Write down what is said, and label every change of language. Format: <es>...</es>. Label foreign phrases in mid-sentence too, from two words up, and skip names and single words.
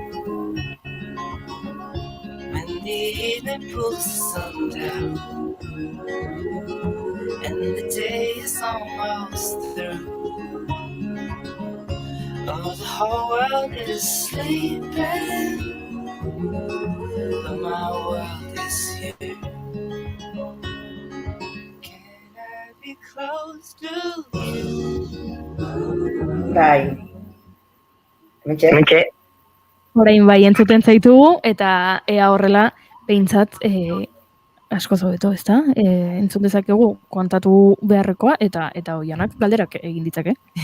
<en>When the evening pulls the sun down and the day is almost through, Oh, the whole world is sleeping, but my world is here. Can I be close to you?</en> <eu>Bai. Mentxe? Orain bai entzuten zaitugu, eta ea horrela, behintzat, asko hobeto, ezta? Entzun dezakegu kontatu beharrekoa, eta Oianak galderak egin ditzake.</eu>